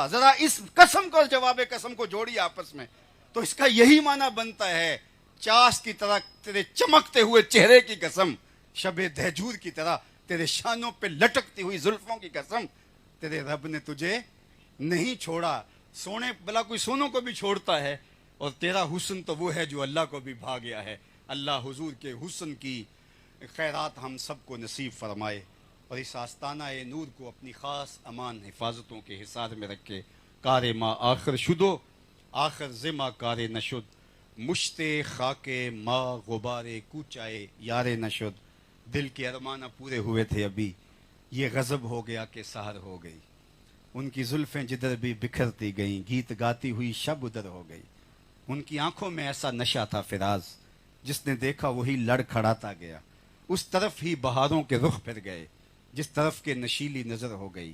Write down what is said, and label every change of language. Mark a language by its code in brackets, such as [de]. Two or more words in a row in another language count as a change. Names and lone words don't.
[ur] ذرا اس قسم کو اور جواب قسم کو جوڑی آپس میں، تو اس کا یہی معنی بنتا ہے چاشت کی طرح تیرے چمکتے ہوئے چہرے کی قسم، شب دہجود کی طرح تیرے شانوں پہ لٹکتی ہوئی زلفوں کی قسم، تیرے رب نے تجھے نہیں چھوڑا. سونے بلا کوئی سونوں کو بھی چھوڑتا ہے، اور تیرا حسن تو وہ ہے جو اللہ کو بھی بھا گیا ہے. اللہ حضور کے حسن کی خیرات ہم سب کو نصیب فرمائے، اور اس آستانہ نور کو اپنی خاص امان حفاظتوں کے حصار میں رکھے. [fa] کار ما آخر شدو آخر زما کار نشد، مشت خاک ما غبار کوچائے یار نشد. [ur] دل کے ارمانہ پورے ہوئے تھے ابھی، یہ غضب ہو گیا کہ سحر ہو گئی. ان کی زلفیں جدھر بھی بکھرتی گئیں، گیت گاتی ہوئی شب ادھر ہو گئی. ان کی آنکھوں میں ایسا نشہ تھا فراز، جس نے دیکھا وہی لڑ کھڑاتا گیا. اس طرف ہی بہاروں کے رخ پھر گئے جس طرف کے نشیلی نظر ہو گئی.